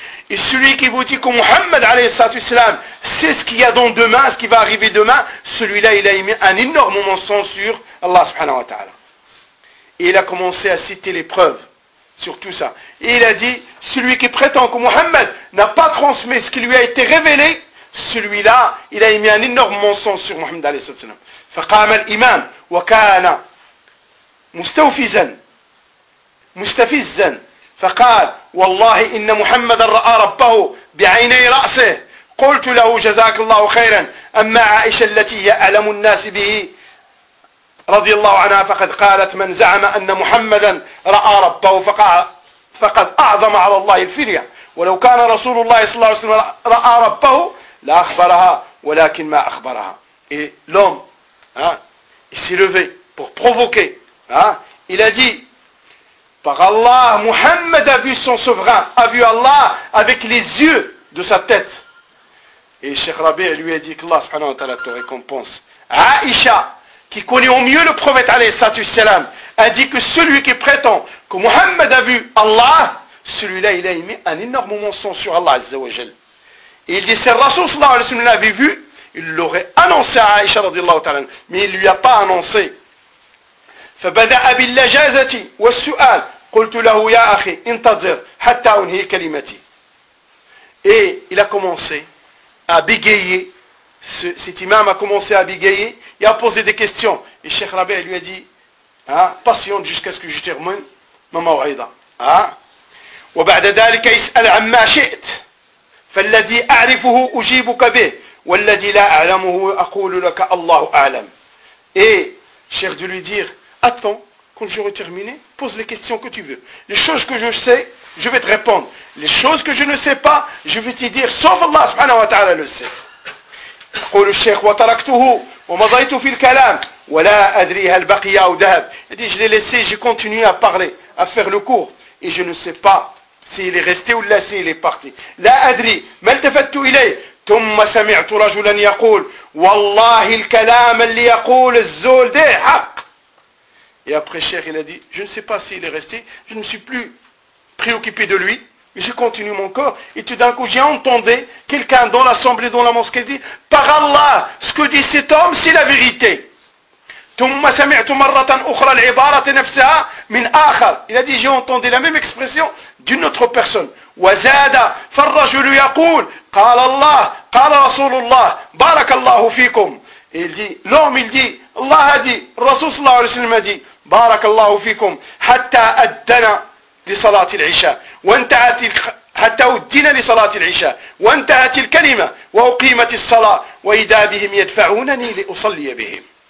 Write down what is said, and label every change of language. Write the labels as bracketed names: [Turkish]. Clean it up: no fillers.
[French] Et celui qui vous dit que Muhammad alayhi salatu wassalam sait ce qu'il y a dans demain, ce qui va arriver demain, celui-là, il a émis un énorme mensonge sur Allah subhanahu wa ta'ala. Et il a commencé à citer les preuves sur tout ça. Et il a dit, celui qui prétend que Mohammed n'a pas transmis ce qui lui a été révélé, celui-là, il a émis un énorme mensonge sur Mohammed alayhi salatu wasalam. [Arabic] فقام الإمام وكان مستوفزا مستفزا فقال والله إن محمد رأى ربه بعيني رأسه قلت له جزاك الله خيرا أما عائشة التي هي أعلم الناس به رضي الله عنها فقد قالت من زعم أن محمدا رأى ربه فقد أعظم على الله الفرية ولو كان رسول الله صلى الله عليه وسلم رأى ربه لا أخبرها ولكن ما أخبرها لوم Hein? [French] Il s'est levé pour provoquer. Hein? Il a dit, par Allah, Muhammad a vu son souverain, a vu Allah avec les yeux de sa tête. Et Cheikh Rabi lui a dit que Allah subhanahu wa ta'ala te récompense. Aïcha, qui connaît au mieux le prophète alayhi salatu salam, a dit que celui qui prétend que Muhammad a vu Allah, celui-là il a émis un énorme mensonge sur Allah azza wa jal. Et il dit, si le Rasul sallallahu alayhi wa sallam l'avait vu, il l'aurait annoncé à Aïcha radiallahu ta'ala, mais il ne lui a pas annoncé. [Arabic] فَبَدَأَ بِاللَّجَازَةِ وَالسُّؤَالِ قُلْتُ لَهُ يَا أَخِي انْتَظِرْ حَتَّى أُنْهِي كَلِمَتِي. [French] Et il a commencé à bégayer. Cet imam a commencé à bégayer et a posé des questions. Et Cheikh Rabi lui a dit, patiente jusqu'à ce que je termine ma maw'ida. [Arabic] وَبَعْدَ ذَلِكَ اسْأَلْ عَمَّا شِئْتْ فَالَّذِي أَعْرِفُهُ أُجِيبُكَ بِهِ والذي لا اعلمه اقول لك الله اعلم. [French] Et Cheikh de lui dire, attends, quand j'aurai terminé, pose les questions que tu veux. Les choses que je sais, je vais te répondre. Les choses que je ne sais pas, je vais te dire, sauf Allah subhanahu wa ta'ala le sait. [Arabic] قول الشيخ وتركته ومضيت في الكلام ولا ادري هل بقي او ذهب. Il dit, je l'ai laissé, j'ai continué à parler, à faire le cours, et je ne sais pas s'il est resté ou là, s'il est parti. لا ادري ما التفت اليه. ثم سمعت رجلا يقول والله الكلام اللي يقول الزول ده حق. [French] Et après Cheikh il a dit, je ne sais pas s'il est resté, je ne suis plus préoccupé de lui, mais je continue mon corps. Et tout d'un coup j'ai entendu quelqu'un dans l'assemblée, dans la mosquée, dit, par Allah, ce que dit cet homme c'est la vérité. [Arabic] ثم سمعت مرة أخرى العبارة نفسها من آخر. [French] Il a dit, j'ai entendu la même expression d'une autre personne. [Arabic] وزاد فالرجل يقول قال الله قال رسول الله بارك الله فيكم. [French] Il dit, l'homme il dit, Allah a dit, [Arabic] الرسول صلى الله عليه وسلم [French] a dit, [Arabic] بارك الله فيكم حتى أدنى لصلاة العشاء وانتهت حتى أدنى لصلاة العشاء وانتهت الكلمة وأقيمت الصلاة وإذا بهم يدفعونني لأصلي بهم.